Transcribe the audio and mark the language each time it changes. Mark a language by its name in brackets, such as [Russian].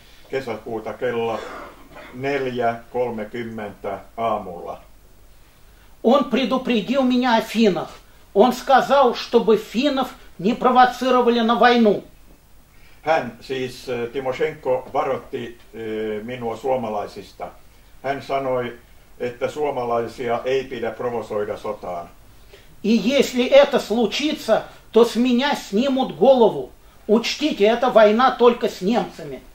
[Finnish] kesäkuuta kello 4:30 aamulla. [Russian] Он предупредил меня о финнах. Он сказал, чтобы финнов не провоцировали на войну. [Finnish] Hän, siis Timoshenko, varoitti minua suomalaisista. Hän sanoi, että suomalaisia ei pidä provosoida sotaan. [Russian] И если это случится, то с меня снимут голову. Учтите, это война только с немцами.